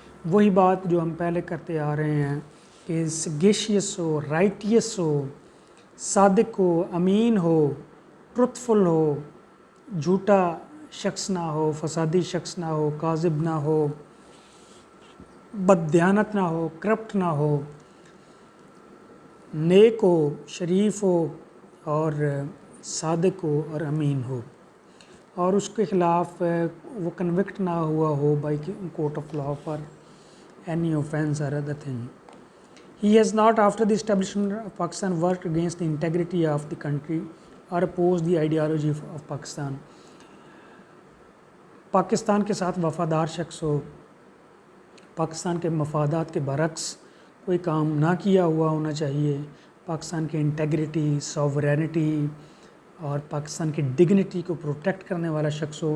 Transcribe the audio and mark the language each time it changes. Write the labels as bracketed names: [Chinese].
[Urdu] وہی بات جو ہم پہلے کرتے آ رہے ہیں کہ سیگیشیس ہو، رائٹیس ہو، صادق ہو، امین ہو، ٹروتھفل ہو، جھوٹا شخص نہ ہو، فسادی شخص نہ ہو، کاذب نہ ہو، بددیانت نہ ہو، کرپٹ نہ ہو، نیک ہو، شریف ہو اور صادق ہو اور امین ہو اور اس کے خلاف وہ کنوکٹ نہ ہوا ہو [English] By court of law for any offense or other thing. He has not, after the establishment of Pakistan, worked against the integrity of the country or opposed the ideology of Pakistan. [Urdu] Pakistan کے ساتھ وفادار شخص ہو، پاکستان کے مفادات کے برعکس کوئی کام نہ کیا ہوا ہونا چاہیے. پاکستان کی انٹیگریٹی، سوورینٹی اور پاکستان کی ڈگنیٹی کو پروٹیکٹ کرنے والا شخص ہو.